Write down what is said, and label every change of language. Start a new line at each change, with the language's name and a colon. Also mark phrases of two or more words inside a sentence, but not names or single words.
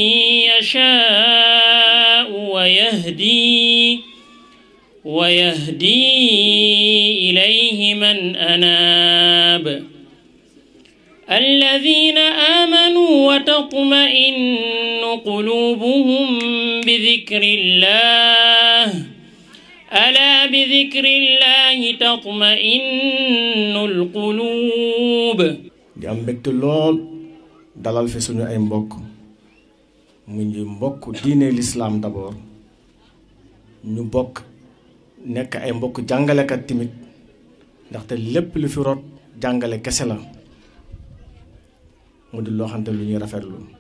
Arabic: يشاء ويهدي إليه من أناب الذين آمنوا وتطمئن قلوبهم بذكر الله ألا بذكر الله تطمئن القلوب
Wolof: di am mbégte lool dalal fi suñu ay mbokk mu ngi mbokk diine
French: l'islam d'abord
Wolof: ñu bokk nekk ay mbokk jàngalekat tamit ndaxte lépp lu fi rot jàngale kese la mu di loo xamante lu ñuy rafetlu